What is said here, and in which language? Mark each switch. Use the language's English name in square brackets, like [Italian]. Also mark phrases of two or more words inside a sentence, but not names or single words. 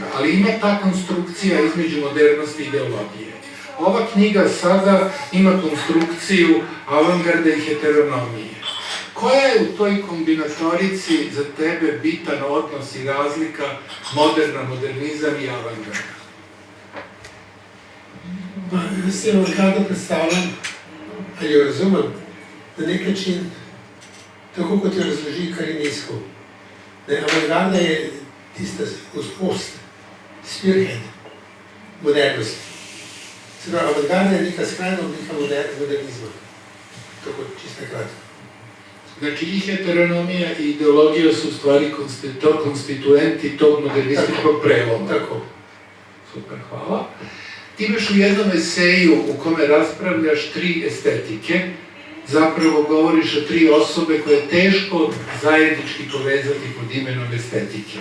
[Serbian] Ali ima ta konstrukcija između modernosti i ideologije. Ova knjiga sada ima konstrukciju avangarda i heteronomije. Koja je u toj kombinatorici za tebe bitan odnos i razlika modernizam i avangarda? [Slovenian] Jaz si avangardo predstavljam, ali jo razumem, na nek način, tako kot jo razloži Karinesko. Avangarda je tista vzpost, spearhead modernosti. Se pravi, avangarda je neka skrajna oblika modernizma. Tako čisto kratko. [Serbian] Znači i heteronomija i ideologija su u stvari konstituenti tog modernističkog preloma. [Slovenian] Tako. [Serbian] Super, hvala. Ti imaš u jednom eseju u kome raspravljaš tri estetike, zapravo govoriš o tri osobe koje je teško zajednički povezati pod imenom estetike.